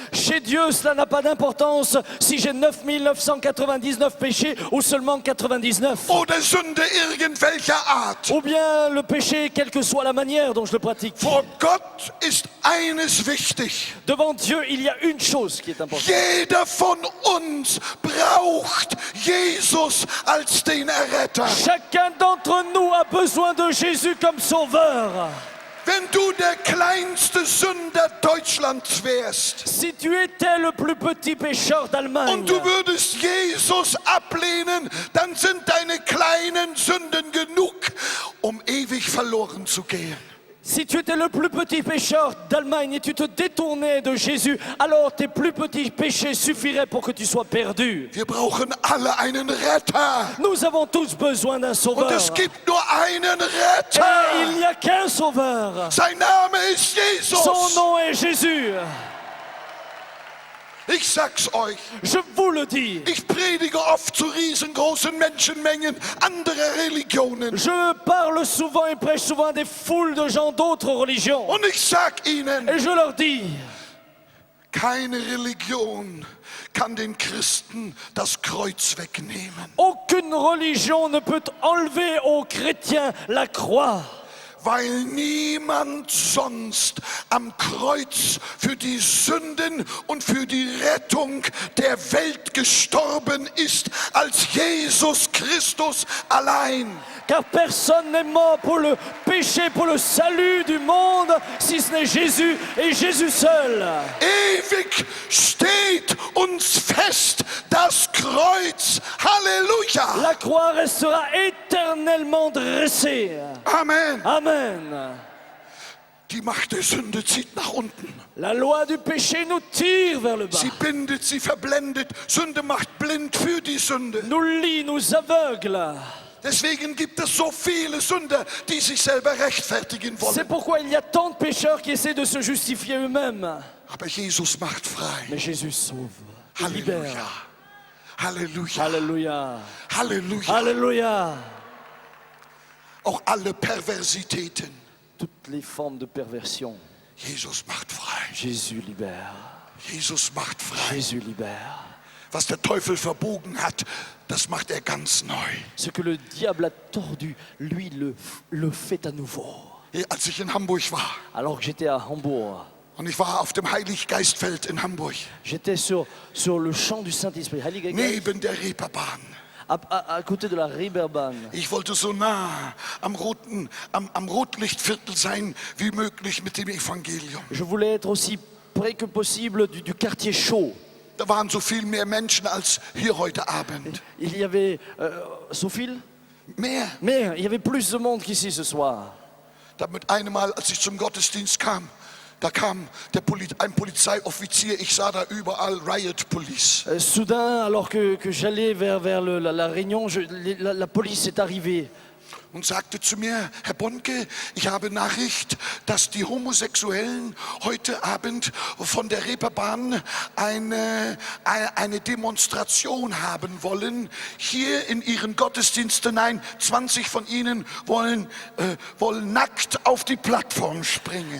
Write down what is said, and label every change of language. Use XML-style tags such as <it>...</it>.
<fr>Chez Dieu, cela n'a pas d'importance si j'ai 9999 péchés ou seulement 99.</fr> <de>Oder Sünde irgendwelcher Art.</de> <fr>Ou bien le péché, quelle que soit la manière dont je le pratique.</fr> <de>Vor Gott ist eines wichtig.</de> <fr>Devant Dieu, il y a une chose qui est importante.</fr> <de>Jeder von uns braucht Jesus als den Erretter.</de> <fr>Chacun d'entre nous a besoin de Jésus comme sauveur.</fr> <de>Wenn du der kleinste Sünder Deutschlands wärst</de> <fr>Si tu étais le plus petit pécheur d'Allemagne</fr> <de>und du würdest Jesus ablehnen, dann sind deine kleinen Sünden genug, um ewig verloren zu gehen.</de> <fr>si tu étais le plus petit pécheur d'Allemagne et tu te détournais de Jésus, alors tes plus petits péchés suffiraient pour que tu sois perdu.</fr> <de>Wir brauchen alle einen Retter.</de> <fr>Nous avons tous besoin d'un</fr> <de>Und</de> <fr>sauveur.</fr> <de>es gibt nur einen</de> <fr>Et</fr> <de>Retter.</de> <fr>il n'y a qu'un sauveur.</fr> <de>Sein Name ist Jesus.</de> <fr>Son nom est Jésus.</fr> <de>Ich sag's euch.</de> <fr>Je vous le dis.</fr> <de>Ich predige oft zu riesengroßen Menschenmengen anderer Religionen.</de> <fr>Je parle souvent et prêche souvent à des foules de gens d'autres religions.</fr> <de>Und ich sag ihnen,</de> <fr>Et je leur dis,</fr> <de>keine Religion kann den Christen das Kreuz wegnehmen.</de> <fr>aucune religion ne peut enlever aux chrétiens la croix.</fr> <de>Weil niemand sonst am Kreuz für die Sünden und für die Rettung der Welt gestorben ist, als Jesus Christus allein.</de> <fr>Car personne n'est mort pour le péché, pour le salut du monde, si ce n'est Jésus et Jésus seul.</fr> <de>Ewig steht uns fest das Kreuz. Halleluja.</de> <fr>La croix restera éternellement dressée. Amen. Amen.</fr> <de>Die Macht der Sünde zieht nach unten.</de> <fr>La loi du péché nous tire vers le bas.</fr> <de>Sie bindet, sie verblendet. Sünde macht blind für die Sünde.</de> <fr>Nous lie, nous aveugle.</fr> <de>Deswegen gibt es so viele Sünder, die sich selber rechtfertigen</de> <fr>C'est</fr> <de>wollen.</de> <fr>pourquoi il y a tant de pécheurs qui essaient de se justifier eux-mêmes.</fr> <de>Aber Jesus macht frei.</de> <fr>Mais Jésus sauve, il libère.</fr> <de>Halleluja. Halleluja.</de> <fr>Alléluia.</fr> <de>Halleluja.</de> <fr>Alléluia.</fr> <de>Auch alle Perversitäten.</de> <fr>Toutes les formes de perversion,</fr> <de>Jesus macht frei.</de> <fr>Jésus libère.</fr> <de>Jesus macht frei.</de> <fr>Jésus libère.</fr> <de>Was der Teufel verbogen hat, das macht er ganz neu.</de> <fr>Ce que le diable a tordu, lui le fait à nouveau.</fr> <de>Als ich in Hamburg war,</de> <fr>Alors que j'étais à Hambourg,</fr> <de>und ich war auf dem Heiliggeistfeld in Hamburg,</de> <fr>j'étais sur le champ du Saint-Esprit,</fr> <de>Heilige Geist, neben der Reeperbahn.</de> <fr>à côté de la Reeperbahn.</fr> <de>Ich wollte so nah am Rotlichtviertel sein wie möglich mit dem Evangelium.</de> <fr>Je voulais être aussi près que possible du quartier chaud.</fr> <de>Da waren so viel mehr Menschen als hier heute Abend.</de> <fr>Il y avait, Sophie,</fr> <de>Mehr.</de> <fr>mais il y avait plus de monde qu'ici ce soir.</fr> <de>Da mit einem Mal, als ich zum Gottesdienst kam, da kam ein Polizeioffizier, ich sah da überall</de> <en>Riot Police.</en> <fr>Soudain, alors que j'allais vers la réunion, la police est arrivée.</fr> <de>Und sagte zu mir, Herr Bonke, ich habe Nachricht, dass die Homosexuellen heute Abend von der Reeperbahn eine Demonstration haben wollen. Hier in ihren Gottesdienst hinein, 20 von ihnen wollen nackt auf die Plattform springen.</de>